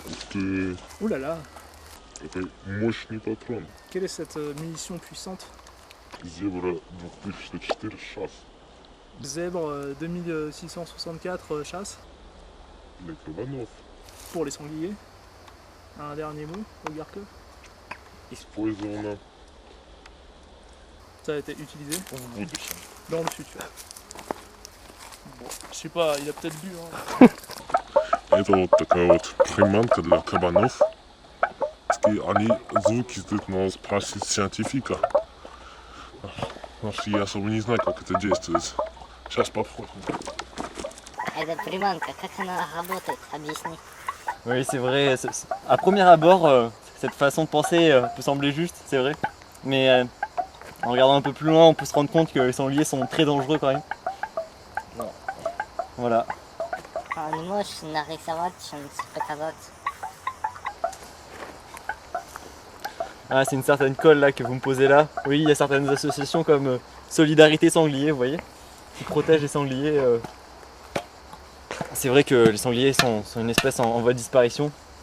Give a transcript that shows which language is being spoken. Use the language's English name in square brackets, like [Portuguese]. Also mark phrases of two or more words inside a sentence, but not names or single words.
[Russian] ты [French] Ouh là là, [Russian] это мощный патрон. [French] quelle est cette munition puissante? [Russian] Зебра 2004 шас. [French] Zèbre 2664 chasse [Russian] Для кабанов. [French] pour les sangliers. Un dernier mot, Ogarkov? [Russian] Использовано [French] Ça a été utilisé [Russian] в будущем. [French] dans le futur. Bon, je sais pas, il a peut-être bu. Hein. [Russian] Это вот такая вот приманка для кабанов. И они звуки издают, надо спросить сcientifique. Потому что я особо не знаю, как это действует. Сейчас попробуем. Эта приманка, как она работает? Объясни. [French] Oui, c'est vrai. À premier abord, cette façon de penser peut sembler juste, c'est vrai. Mais en regardant un peu plus loin, on peut se rendre compte que les sangliers sont très dangereux quand même. Voilà. А не можешь нарисовать, что-нибудь показать? Ah, c'est une certaine colle là que vous me posez là. Oui, il y a certaines associations comme Solidarité Sanglier, vous voyez, qui protègent les sangliers. C'est vrai que les sangliers sont une espèce en voie de disparition.